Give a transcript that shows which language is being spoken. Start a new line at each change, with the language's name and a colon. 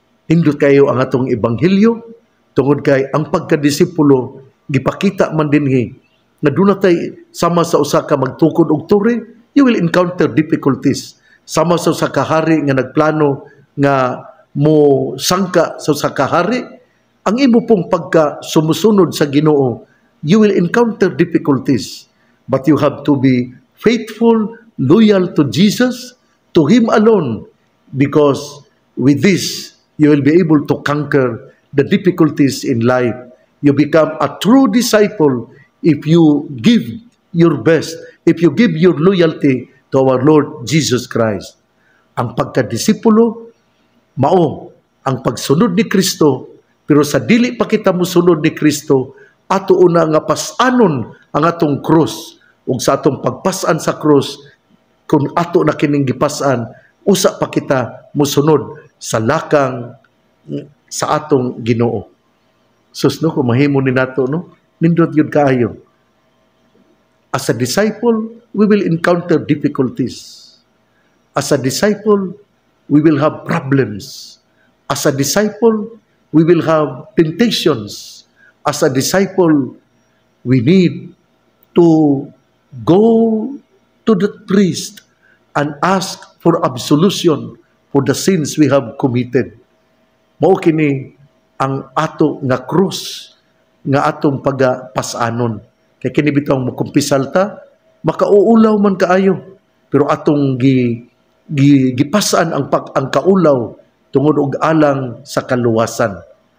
Cebuano: Nindot kayo ang atong ebanghelyo tungod kay ang pagkadisipulo gipakita man dinhi nga dunay sama sa usa ka magtukod og tore,
English: you will encounter difficulties.
Cebuano: Sama sa usa ka hari nga nagplano nga mo sangka sa usa ka hari, ang imo pong pagka sumusunod sa Ginoo,
English: you will encounter difficulties. But you have to be faithful, loyal to Jesus, to Him alone, because with this, you will be able to conquer the difficulties in life. You become a true disciple if you give your best, if you give your loyalty to our Lord Jesus Christ.
Cebuano: Ang pagkadisipulo, mao ang pagsunod ni Kristo, pero sa dili pa kita mosunod ni Kristo, ato una nga pasanon ang atong krus, ug sa atong pagpasan sa krus, kung ato na kining gipasan, usa pa kita mosunod sa lakang sa atong Ginoo. Sus no, kung mahimo ni nato no, nindot yun kaayo.
English: As a disciple, we will encounter difficulties. As a disciple, we will have problems. As a disciple, we will have temptations. As a disciple, we need to go to the priest and ask for absolution for the sins we have committed.
Cebuano: Mao kini ang ato nga krus nga atong pagapasanon. Kay kini bitaw mo kumpisal ta, makauulaw man kaayo, pero atong gipasan ang kaulaw tungod og alang sa kaluwasan.